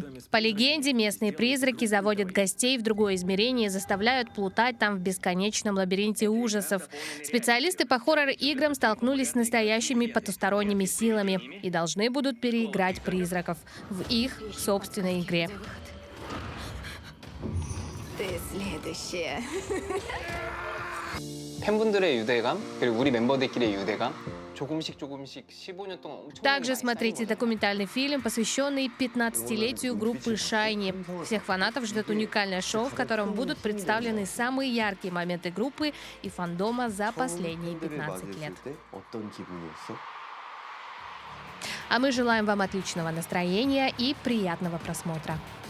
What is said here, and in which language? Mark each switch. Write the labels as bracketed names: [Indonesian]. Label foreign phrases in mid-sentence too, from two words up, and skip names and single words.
[Russian] По легенде, местные призраки заводят гостей в другое измерение и заставляют плутать там в бесконечном лабиринте ужасов. Специалисты по хоррор-играм столкнулись с настоящими потусторонними силами и должны будут переиграть призраков в их собственной игре. Ты следующая. [Korean] 팬분들의 유대감 그리고 우리 멤버들끼리의 유대감 조금씩 15년 동안 엄청. [Russian] Также смотрите документальный фильм, посвященный 15-летию группы Шайни. Всех фанатов ждет уникальное шоу, в котором будут представлены самые яркие моменты группы и фандома за последние 15 лет. А мы желаем вам отличного настроения и приятного просмотра.